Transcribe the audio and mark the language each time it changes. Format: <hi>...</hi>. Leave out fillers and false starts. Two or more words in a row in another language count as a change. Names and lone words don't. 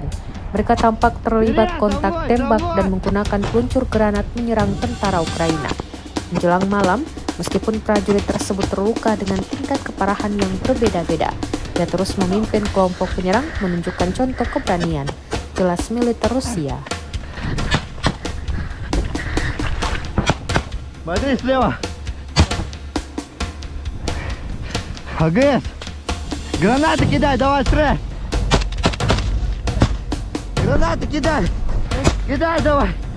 <id>Mereka tampak terlibat kontak tembak dan menggunakan peluncur granat menyerang tentara Ukraina. Menjelang malam, meskipun prajurit tersebut terluka dengan tingkat keparahan yang berbeda-beda, dia terus memimpin kelompok penyerang menunjukkan contoh keberanian, jelas militer Rusia.</id> <ru>Смотри слева. АГС. Гранаты кидай, давай стрелять. Гранаты кидай. Кидай давай.</ru>